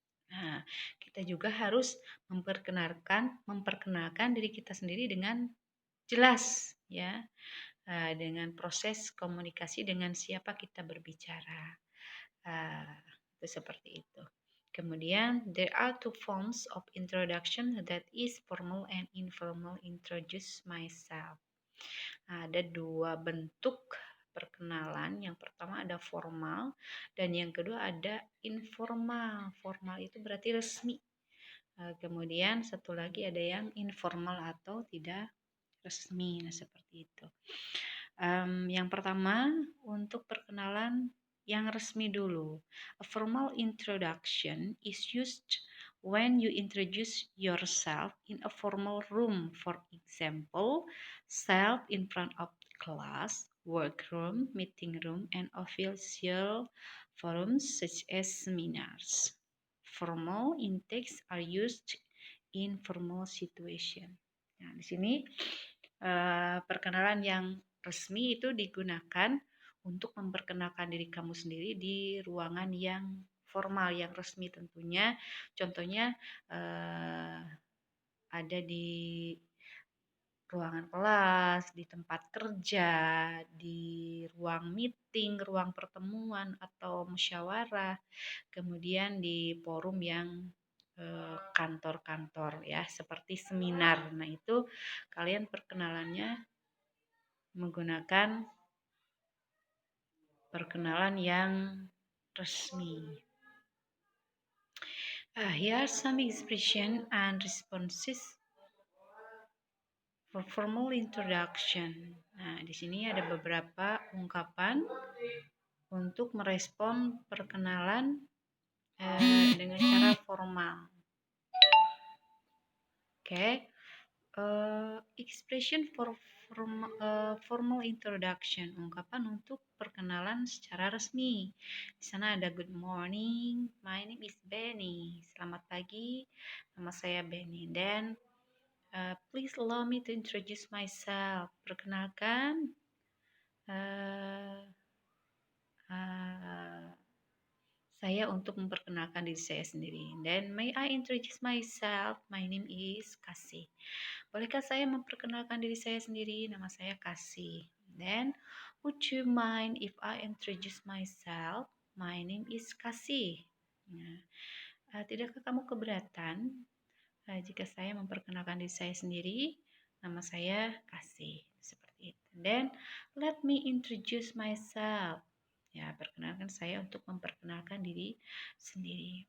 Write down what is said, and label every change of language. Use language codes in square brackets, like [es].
[id] Nah, kita juga harus memperkenalkan diri kita sendiri dengan jelas, ya, dengan proses komunikasi dengan siapa kita berbicara. Itu seperti itu. [en] Kemudian, there are two forms of introduction, that is formal and informal. Introduce myself. [id] Ada dua bentuk perkenalan. Yang pertama ada formal dan yang kedua ada informal. Formal itu berarti resmi. Kemudian satu lagi ada yang informal atau tidak resmi. Nah, seperti itu. Yang pertama untuk perkenalan yang resmi dulu. [en] A formal introduction is used when you introduce yourself in a formal room. For example, self in front of class, workroom, meeting room, and official forums such as seminars. Formal intakes are used in formal situation. [id] Nah, di sini perkenalan yang resmi itu digunakan untuk memperkenalkan diri kamu sendiri di ruangan yang formal, yang resmi tentunya. Contohnya ada di ruangan kelas, di tempat kerja, di ruang meeting, ruang pertemuan atau musyawarah, kemudian di forum yang kantor-kantor, ya, seperti seminar. Nah, itu kalian perkenalannya menggunakan perkenalan yang resmi. [en] Here are some expression and responses for formal introduction. [id] Nah, di sini ada beberapa ungkapan untuk merespon perkenalan dengan cara formal. Oke, [en] expression for formal introduction, [id] ungkapan untuk perkenalan secara resmi. Di sana ada [en] good morning, my name is Benny. [id] Selamat pagi, nama saya Benny. [en] Dan please allow me to introduce myself. [id] Perkenalkan, uh, uh, saya untuk memperkenalkan diri saya sendiri. [en] Dan may I introduce myself? My name is Kasih. [id] Bolehkah saya memperkenalkan diri saya sendiri? Nama saya Kasih. [en] Then, would you mind if I introduce myself? My name is Kasih. [id] Nah, tidakkah kamu keberatan jika saya memperkenalkan diri saya sendiri? Nama saya Kasih. Seperti itu. [en] Then, let me introduce myself. [id] Ya, perkenalkan saya untuk memperkenalkan diri sendiri.